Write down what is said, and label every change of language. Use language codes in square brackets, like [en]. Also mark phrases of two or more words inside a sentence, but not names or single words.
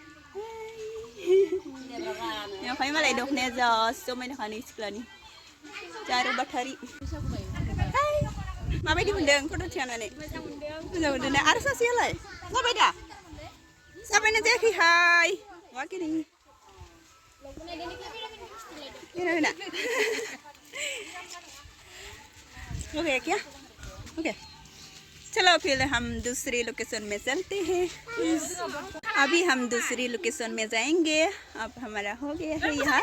[brx] ओमफ्राय मालाय दखनाया जा समायनाखानि सिख्लानि जारु बाथारि हाय माबायदि मोनदों फट' थिखांनानै मोजां मोनदों ना आरो सासेयालाय जाबाय दा जाबायना जायाखैहाय वाकिनि [hi] ओके क्या ओके चलो फिर हम दूसरी लोकेशन में चलते हैं। अभी हम दूसरी लोकेशन में जाएंगे। अब हमारा हो गया है यहाँ।